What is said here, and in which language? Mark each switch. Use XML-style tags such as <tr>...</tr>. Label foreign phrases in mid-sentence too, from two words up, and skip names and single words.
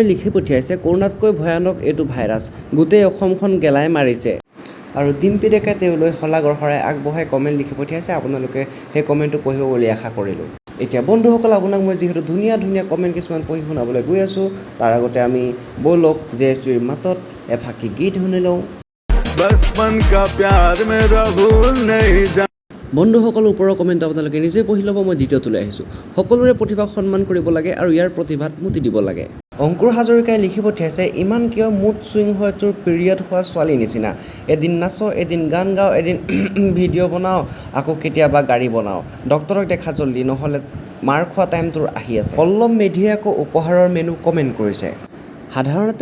<as>লিখি পঠিয়াইছে কৰোণাতকৈ ভয়ানক এইটো ভাইৰাছ গোটেই অসমখন গেলাই মাৰিছে আৰু ডিম্পী ডেকাই তেওঁলৈ শলাগৰ শৰাই আগবঢ়াই কমেণ্ট লিখি পঠিয়াইছে আপোনালোকে সেই কমেণ্টটো পঢ়িব বুলি আশা কৰিলোঁ এতিয়া বন্ধুসকল আপোনাক মই যিহেতু ধুনীয়া ধুনীয়া কমেণ্ট কিছুমান পঢ়ি শুনাবলৈ গৈ আছোঁ তাৰ আগতে আমি ব'লক জেএছপিৰ মাতত এফাকি গীত শুনি লওঁ</as> <hi>बचपन का प्यार मेरा भूल नहीं जाना</hi> <as>বন্ধুসকল ওপৰৰ কমেণ্ট আপোনালোকে নিজে পঢ়ি ল'ব মই দ্বিতীয়টোলৈ আহিছোঁ সকলোৰে প্ৰতিভাক সন্মান কৰিব লাগে আৰু ইয়াৰ প্ৰতিভাত মুতি দিব লাগে অংকুৰ হাজৰিকাই লিখি পঠিয়াইছে ইমান কিয়</as> <en>mood swing</en> <as>হয় তোৰ পিৰিয়ড হোৱা ছোৱালী নিচিনা এদিন নাচ এদিন গান গাওঁ এদিন ভিডিঅ' বনাওঁ আকৌ কেতিয়াবা গাড়ী বনাওঁ ডক্তৰক দেখা জল্দি নহ'লে মাৰ খোৱা টাইম তোৰ আহি আছে পল্লৱ মেধিয়ে আকৌ উপহাৰৰ মেনু কমেণ্ট কৰিছে সাধাৰণতে</as>